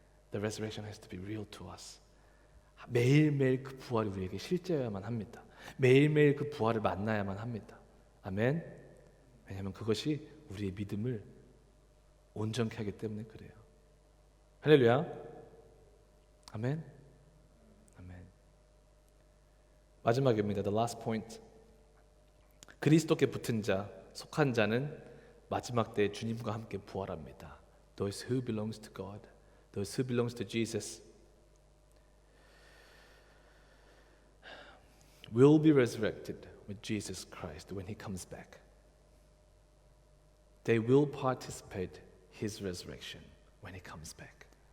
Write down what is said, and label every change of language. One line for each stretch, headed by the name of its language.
English: The resurrection has to be real to us.
Korean: 매일매일 그 부활이 우리에게 실제여야만 합니다. 매일매일 그 부활을 만나야만 합니다. 아멘. 왜냐하면 그것이 우리의 믿음을 온전케 하기 때문에 그래요. 할렐루야. 아멘. 아멘. 마지막입니다.
English: The last point.
Korean: 그리스도께 붙은 자, 속한 자는 마지막 때에 주님과 함께 부활합니다.
English: Those who belongs to God, those who belongs to Jesus will be resurrected with Jesus Christ when He comes back. They will participate His resurrection when He comes back.